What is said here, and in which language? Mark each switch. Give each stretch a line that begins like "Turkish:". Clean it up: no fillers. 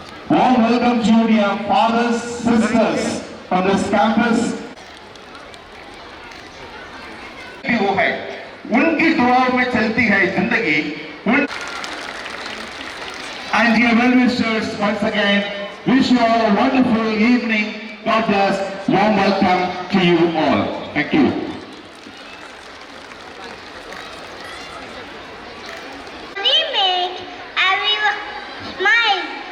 English: Warm welcome to you, dear fathers, sisters from this campus.
Hindi: वो है उनकी दुआओं में चलती है जिंदगी।
English: And dear well-wishers, once again, wish you all a wonderful evening. God bless. Warm welcome to you all. Thank you. We make everyone smile.